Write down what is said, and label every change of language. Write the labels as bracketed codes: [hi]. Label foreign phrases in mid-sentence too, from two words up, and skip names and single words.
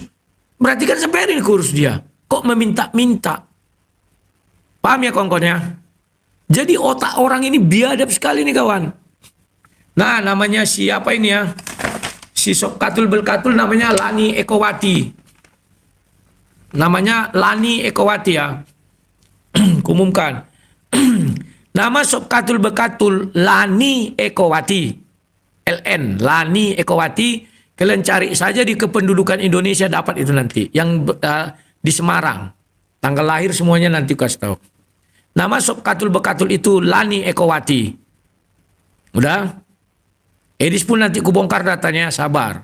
[id] Berarti kan sampai hari ini kurus dia. Kok meminta-minta? Paham ya kawan-kawannya? Jadi otak orang ini biadab sekali nih kawan. Nah namanya siapa ini ya? Si Sob Katul Belkatul namanya Lani Ekowati. namanya Lani Ekowati ya. Kumumkan. Nama Sobkatul Bekatul Lani Ekowati. LN, Lani Ekowati. Kalian cari saja di kependudukan Indonesia dapat itu nanti. Yang di Semarang. Tanggal lahir semuanya nanti kasih tahu. Nama Sobkatul Bekatul itu Lani Ekowati. Udah? Edis pun nanti kubongkar datanya, sabar.